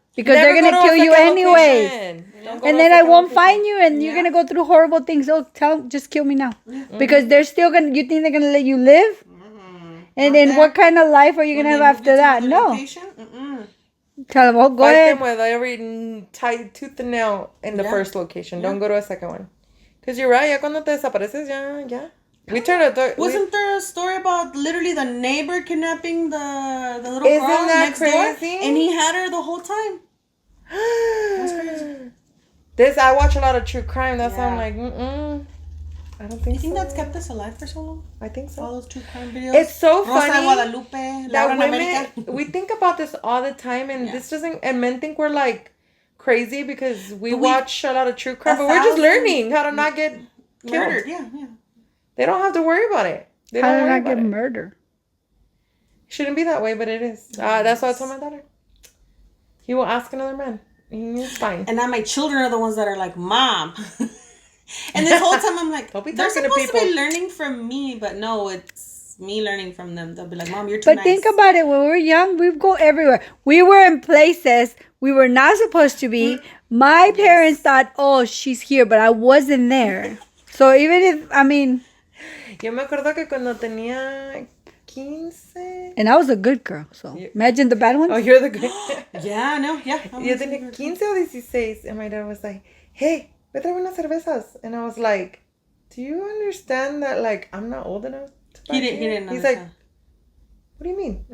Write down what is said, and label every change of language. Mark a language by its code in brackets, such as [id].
[en] Because they're going to kill you anyways. And then I won't find you and you're going to go through horrible things. Oh, just kill me now. Because they're still going to, you think they're going to let you live? And then what kind of life are you going to have after that? No. Tell them, oh, go ahead. Fight them with every tight tooth and nail in the first location. Don't go to a second one. Because you're right, [es] ya cuando te desapareces, ya. [en] Wasn't there a story about literally the neighbor kidnapping the little girl next door? And he had her the whole time. That's crazy. I watch a lot of true crime. That's why I'm like, I don't think so. You think that's kept us alive for so long? I think so. All those true crime videos. It's so Rosa funny Guadalupe, that women, we think about this all the time, and this doesn't, and men think we're like crazy because we watch a lot of true crime, but we're just learning how to not get murdered. Yeah. They don't have to worry about it. They how to not get murdered. Shouldn't be that way, but it is. That's what I told my daughter. He will ask another man. It's fine. And now my children are the ones that are like, Mom. And this whole time I'm like, they're supposed to be learning from me, but no, it's me learning from them. They'll be like, Mom, you're too nice. But think about it. When we were young, we'd go everywhere. We were in places we were not supposed to be. My parents thought, oh, she's here, but I wasn't there. So even if, [es] Yo me acuerdo que cuando tenía 15... [en] And I was a good girl, so imagine the bad ones. Oh, you're the good... Yeah, no, yeah. [es] Yo tenía 15 o 16, [en] and my dad was like, hey, [es] ve trae unas cervezas. [en] And I was like, do you understand that, like, I'm not old enough to buy He didn't He's like, what do you mean?